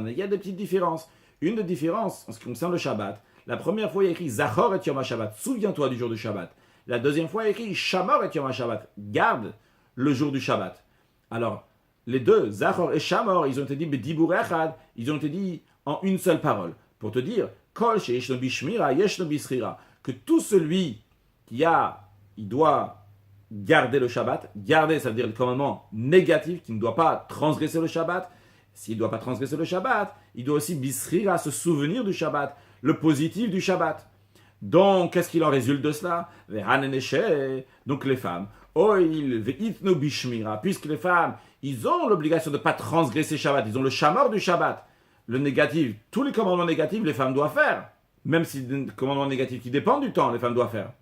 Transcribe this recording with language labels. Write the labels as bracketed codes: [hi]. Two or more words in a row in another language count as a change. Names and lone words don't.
[fr] Il y a des petites différences. Une des différences en ce qui concerne le Shabbat. La première fois, il y a écrit [he] זכור את יום השבת. [fr] Souviens-toi du jour du Shabbat. La deuxième fois, il y a écrit [he] שמור את יום השבת. [fr] Garde le jour du Shabbat. Alors, les deux, Zachor et Shamor, ils ont été dit [he] בדיבור אחד, [fr] ils ont été dit en une seule parole. Pour te dire, [he] כל שישנו בשמירה, ישנו בזכירה, [fr] que tout celui il doit garder le Shabbat. Garder, ça veut dire le commandement négatif, qui ne doit pas transgresser le Shabbat. S'il ne doit pas transgresser le Shabbat, il doit aussi bisrira, se souvenir du Shabbat, le positif du Shabbat. Donc, qu'est-ce qu'il en résulte de cela? Donc les femmes, puisque les femmes, ils ont l'obligation de ne pas transgresser Shabbat, ils ont le shamor du Shabbat, le négatif, tous les commandements négatifs, les femmes doivent faire, même si des commandements négatifs qui dépendent du temps, les femmes doivent faire.